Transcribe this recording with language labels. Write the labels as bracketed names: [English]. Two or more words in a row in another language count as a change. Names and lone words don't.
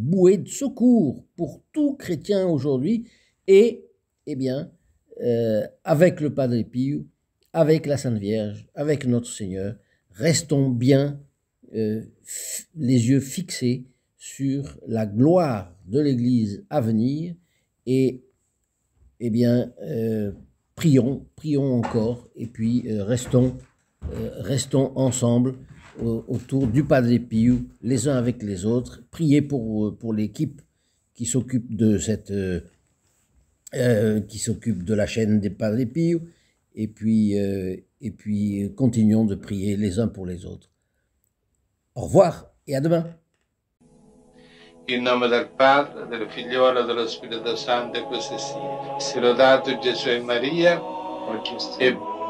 [French] bouée de secours pour tout chrétien aujourd'hui, et, eh bien, avec le Padre Pio, avec la Sainte Vierge, avec notre Seigneur, restons bien les yeux fixés sur la gloire de l'Église à venir, et eh bien, prions encore, et puis restons ensemble autour du Padre Pio, les uns avec les autres. Priez pour l'équipe qui s'occupe de la chaîne des Padre Pio, et puis continuons de prier les uns pour les autres. Au revoir et à demain. [Italian] In nome del Padre, del Figliolo e dello Spirito Santo, e così sia. Sia lodato Gesù e Maria, e